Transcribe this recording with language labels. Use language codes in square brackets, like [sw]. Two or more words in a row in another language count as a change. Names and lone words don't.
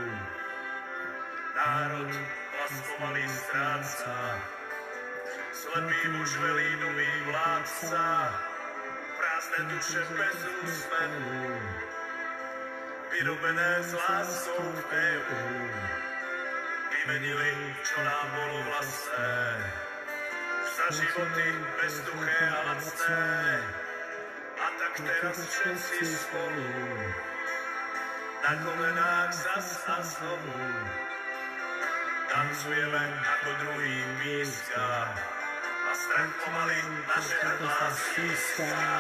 [cs] Národ hlasovaný zrádca, slepý muž velí nový vládca, prázdné duše bez úsměvu, vyrobené s láskou v EU, [sk] vymenili, čo nám bolo vlastné, za životy bezduché a lacné. A tak teraz všetci spolu, na kolenách zas a znovu, tancujeme ako druhý píska a strach pomaly naše hrdla stíská.